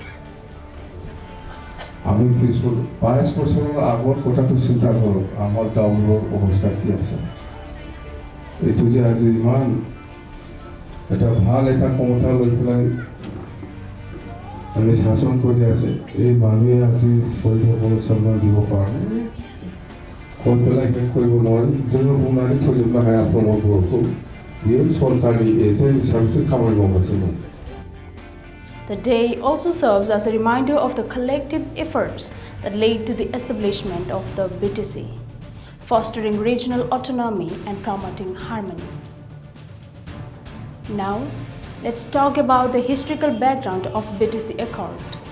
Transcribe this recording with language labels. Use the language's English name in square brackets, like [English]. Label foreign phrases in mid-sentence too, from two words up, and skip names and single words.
[Assamese] আমি 22 বছৰৰ আগৰ কথাটো চিন্তা কৰোঁ আমাৰ গাঁৱৰ অৱস্থা কি আছে এইটো যে আজি ইমান এটা ভাল এটা ক্ষমতা লৈ পেলাই আমি শাসন কৰি আছে এই মানুহে আজি শহীদসকলক সন্মান দিব পৰা নাই কৈ পেলাই শেষ কৰিব নোৱাৰি [Bodo] जोङो बुंनानै फोजोबनो हाया प्रमद बर'खौ बियो सरकारनि एजेन्ट हिसाबैसो खामानि मावगासिनो दं [English] The day also serves as a reminder of the collective efforts that led to the establishment of the BTC, fostering regional autonomy and promoting harmony. Now, let's talk about the historical background of BTC Accord.